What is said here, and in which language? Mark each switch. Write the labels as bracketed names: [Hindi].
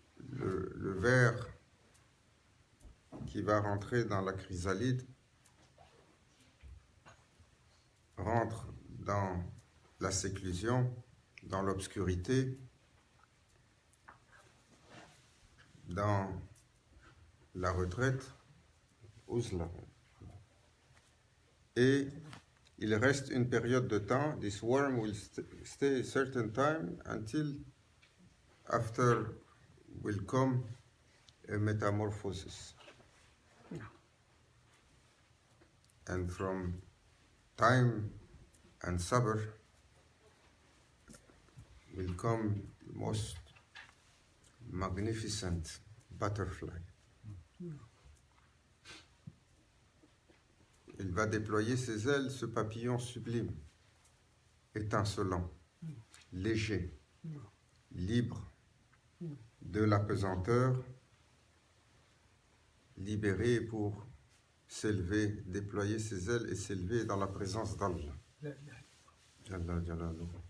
[French] le ver qui va rentrer dans la chrysalide rentre dans la séclusion, dans l'obscurité, dans la retraite, Uzla. Et il reste une période de temps. [English] This worm will stay a certain time until after will come a metamorphosis. And from time and sabr will come most magnificent butterfly. [French] Il va déployer ses ailes, ce papillon sublime, étincelant, léger, libre de la pesanteur, libéré pour s'élever, déployer ses ailes et s'élever dans la présence d'Allah. [Arabic] Jalla Jalaluhu.